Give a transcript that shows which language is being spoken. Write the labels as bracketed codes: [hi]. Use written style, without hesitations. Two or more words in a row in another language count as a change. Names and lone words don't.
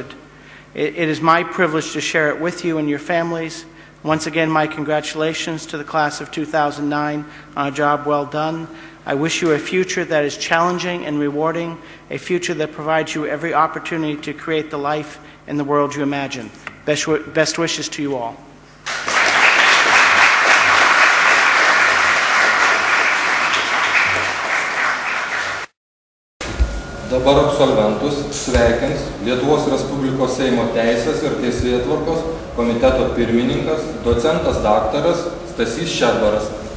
[en] It is my privilege to share it with you and your families. Once again, my congratulations to the class of 2009 on a job well done. I wish you a future that is challenging and rewarding, a future that provides you every opportunity to create the life and the world you imagine. Best wishes to you all. [lt] Dabar absolventus sveikins Lietuvos Respublikos Seimo Teisės ir Teisėtvarkos komiteto pirmininkas, docentas daktaras Stasys Šedbaras.